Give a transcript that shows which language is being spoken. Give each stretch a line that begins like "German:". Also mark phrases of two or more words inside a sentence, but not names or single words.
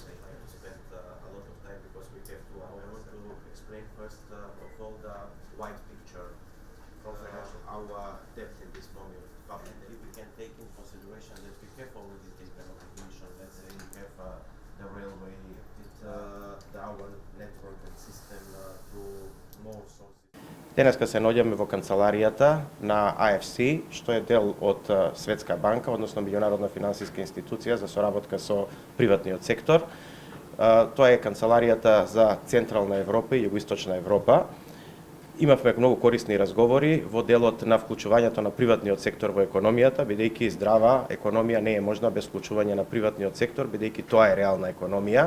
English: I have to spend a lot of time because we have to. I want to explain first of all the wide picture of our debt in this moment. If we can take in consideration that we have already taken obligation, let's say we have the railway, our network and system to more sources.
Macedonian: Денеска се наоѓаме во канцеларијата на IFC, што е дел од Светска банка, односно меѓународна финансиска институција за соработка со приватниот сектор. Тоа е канцеларијата за Централна Европа и Југоисточна Европа. Имавме многу корисни разговори во делот на вклучувањето на приватниот сектор во економијата, бидејќи здрава економија не е можна без вклучување на приватниот сектор, бидејќи тоа е реална економија.